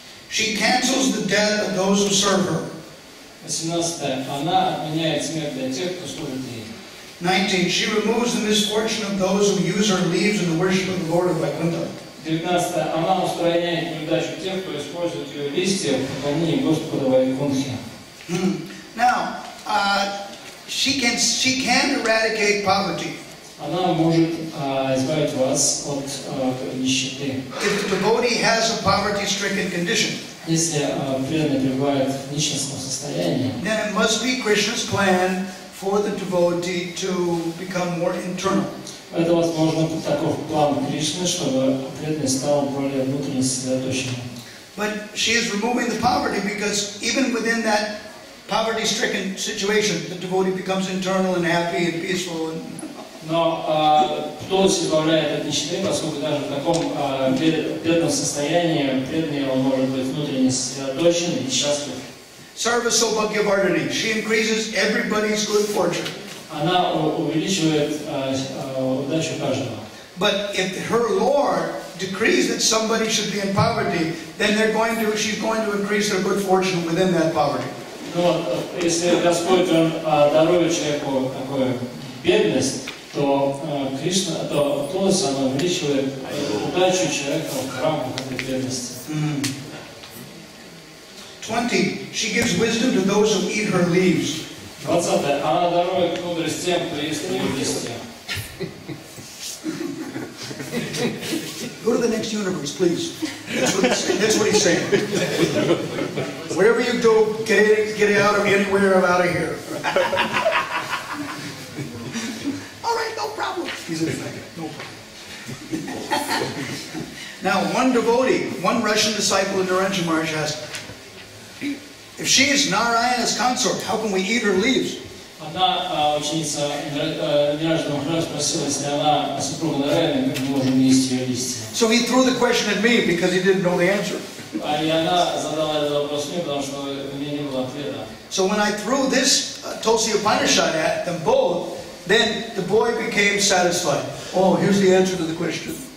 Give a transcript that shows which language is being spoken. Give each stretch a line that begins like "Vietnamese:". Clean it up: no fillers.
English: She cancels the death of those who serve her.
Russian: 18. Она отменяет смерть для тех, кто служит ей. 19.
English: She removes the misfortune of those who use her leaves in the worship of the Lord of Vaikuntha.
Russian: 19. Она устраняет неудачу тех, кто использует ее листья в поклонении Господа Вайкунтхи.
English: Now, she can eradicate poverty.
Russian: Она может избавить вас от нищеты.
English: If the devotee has a poverty-stricken condition,
Russian: Если преданный пребывает в нищенском состоянии,
English: then it must be Krishna's plan for the devotee to become more internal.
Russian: это, возможно, таков план Кришны, чтобы преданный стал более внутренне сосредоточенным.
English: But she is removing the poverty because even within that poverty-stricken situation, the devotee becomes internal and happy and peaceful.
Russian: Но плоть избавляет от нищеты, поскольку даже в таком преданном состоянии преданный он может быть внутренне сосредоточен и счастлив.
Sanskrit: Sarva Saubhagyavardhani.
English: She increases everybody's good fortune.
Russian: Она увеличивает удачу каждого.
English: But if her Lord decrees that somebody should be in poverty, then she's going to increase their good fortune within that poverty.
Russian: Но если Господь он дарует человеку такую бедность, то Кришна, то Тулси, она увеличивает удачу человека в рамках этой бедности. 20.
English: She gives wisdom to those who eat her leaves.
Russian: 20. Она дарует мудрость тем, кто ест ее листья.
English: Go to the next universe, please. That's what he's saying. Wherever you go, get out of anywhere out of here. All right, no problem. He's in fact, no problem. Now, one devotee, one Russian disciple in Narenja Maharaj asked, if she is Narayana's consort, how can we eat her leaves?
Russian: Одна ученица Нирajana Махарадж спросила, если она супруга Нараяны, как мы можем есть ее листья.
English: So he threw the question at me because he didn't know the answer.
Russian: И она задала этот вопрос мне, потому что у меня не было ответа.
English: So when I threw this Tulsi Upanishad at them both, then the boy became satisfied. Oh, here's the answer to the question.